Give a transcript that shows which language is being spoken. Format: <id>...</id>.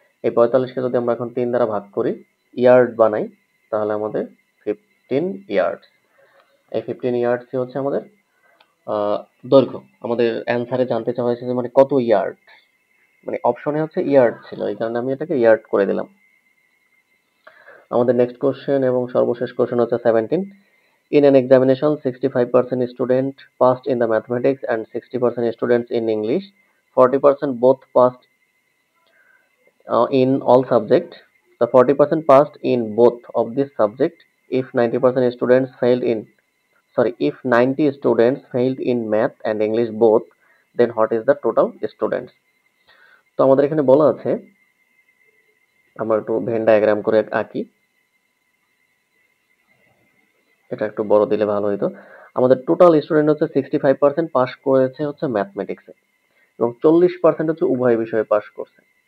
<bn>এই 45কে যদি আমরা এখন 3 দ্বারা ভাগ করি, ইয়ার্ড বানাই, তাহলে আমাদের 15 ইয়ার্ডস। এই 15 ইয়ার্ডসই হচ্ছে আমাদের দৈর্ঘ্য। আমাদের অ্যান্সারে জানতে চাওয়া হয়েছে যে মানে কত ইয়ার্ড, মানে অপশনে হচ্ছে ইয়ার্ড ছিল, এই কারণে আমি এটাকে ইয়ার্ড করে দিলাম। আমাদের নেক্সট কোশ্চেন এবং সর্বশেষ কোশ্চেন হচ্ছে 17।</bn> <en>In an examination, 65% students passed in the mathematics and 60% students in English. 40% both passed in all subjects. The 40% passed in both of these subjects. If 90% students failed in, if 90 students failed in math and English both, then what is the total students?</en> <bn>তো আমাদের এখানে বলা আছে, আমরা একটু Venn diagram করে আঁকি, এটা একটু বড় দিলে ভালো হতো। আমাদের টোটাল স্টুডেন্ট হচ্ছে 65% পাস করেছে হচ্ছে ম্যাথমেটিক্সে এবং 40% হচ্ছে উভয় বিষয়ে পাস করছে।</bn>